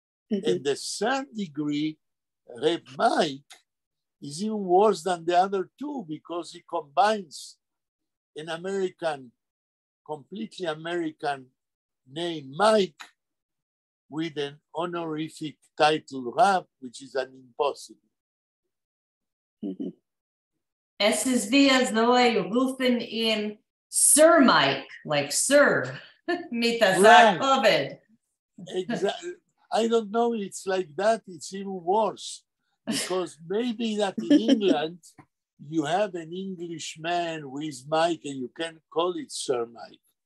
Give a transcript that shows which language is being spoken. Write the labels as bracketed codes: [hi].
[en] And the third degree, Reb Mike, is even worse than the other two because he combines an American, completely American name Mike with an honorific title Rab, which is an impossible. [de] Es ist wie als wir rufen ihm Sir Mike, [en] like Sir, [de] mit der Sack. [en] Exactly. I don't know, it's like that, it's even worse. Because maybe that in England, you have an Englishman with Mike and you can call it Sir Mike.